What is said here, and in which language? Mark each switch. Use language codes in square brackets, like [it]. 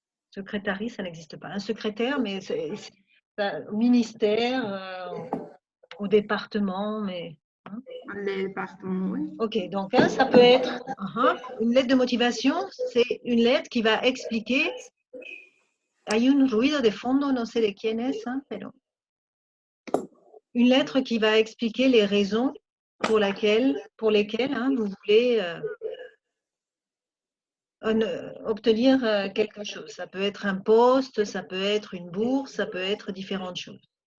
[fr] Secrétaire, ça n'existe pas. Un secrétaire, mais c'est au ministère, au département, mais. Le département, oui. Ok, donc ça peut être une lettre de motivation, c'est une lettre qui va expliquer. [es] Hay un ruido de fondo, no sé de quién es, pero. [fr] Une lettre qui va expliquer les raisons pour lesquelles vous voulez obtenir quelque chose. Ça peut être un poste, ça peut être une bourse, ça peut être différentes choses.